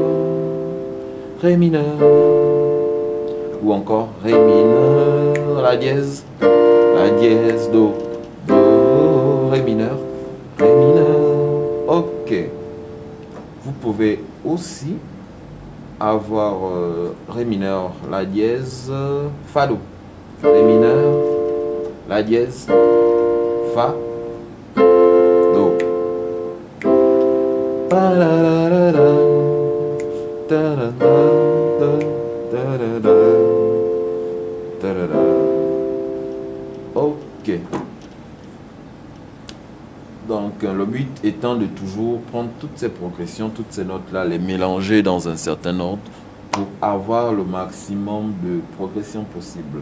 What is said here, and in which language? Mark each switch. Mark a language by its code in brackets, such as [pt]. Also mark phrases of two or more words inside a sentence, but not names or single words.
[fr] Ré mineur. Ou encore Ré mineur. La dièse. La dièse. Do. Do. Ré mineur. Ré mineur. Ok. Vous pouvez aussi avoir Ré mineur, La dièse, Fa, Do. Ré mineur, La dièse, Fa, Do. Ok. Donc, le but étant de toujours prendre toutes ces progressions, toutes ces notes-là, les mélanger dans un certain ordre pour avoir le maximum de progression possible.